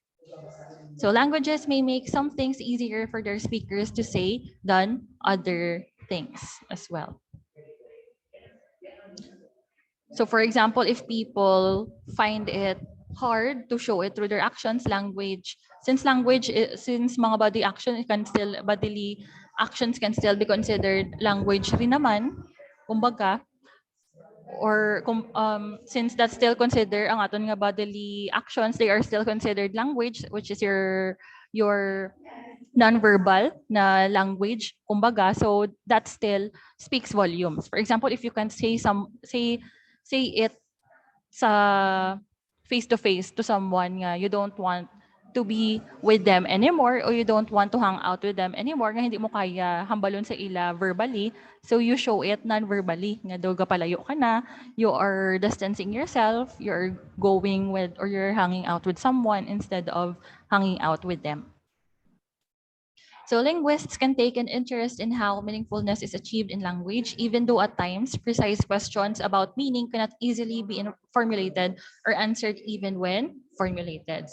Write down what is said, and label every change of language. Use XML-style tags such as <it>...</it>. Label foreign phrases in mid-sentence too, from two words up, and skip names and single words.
<en>So languages may make some things easier for their speakers to say than other things as well. So for example, if people find it hard to show it through their actions, since mga body action can still, bodily actions can still be considered language</en> <tl>rin naman,</tl> <en>kumbaga, or since that's still considered</en> <hil>ang aton nga</hil> <en>bodily actions, they are still considered language, which is your non-verbal na language, kumbaga, so that still speaks volumes. For example, if you can say it sa face to face to someone nga you don't want to be with them anymore, or you don't want to hang out with them anymore,</en> <hil>nga hindi mo kaya hambalon sa ila verbally,</hil> <en>so you show it non-verbally</en> <hil>nga daw gapalayo ka na,</hil> <en>you are distancing yourself, you're going with, or you're hanging out with someone instead of hanging out with them. So linguists can take an interest in how meaningfulness is achieved in language, even though at times precise questions about meaning cannot easily be formulated or answered even when formulated.</en>